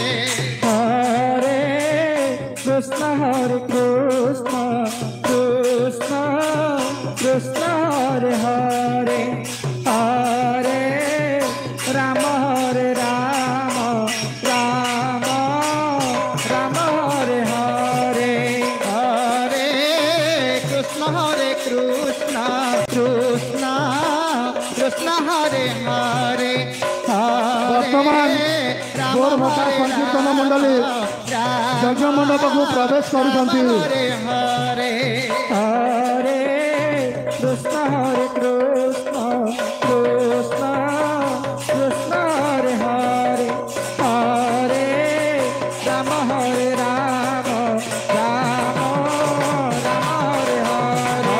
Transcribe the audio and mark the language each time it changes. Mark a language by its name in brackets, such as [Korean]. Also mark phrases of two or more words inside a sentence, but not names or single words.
[Sanskrit] हरे कृष्ण कृष्ण कृष्ण कृष्ण हरे हरे हरे राम राम राम राम हरे हरे हरे कृष्ण कृष्ण कृष्ण हरे हरे [Odia] ବର୍ତ୍ତମାନ ଗୌର ଭଟ୍ଟା ସଂକୀର୍ତ୍ତନ ମଣ୍ଡଳୀ ଯଜ୍ଞ ମଣ୍ଡପକୁ ପ୍ରବେଶ କରୁଛନ୍ତି। [Sanskrit] ହରେ ହରେ हरे कृष्ण कृष्ण कृष्ण कृष्ण हरे हरे हरे राम राम राम हरे हरे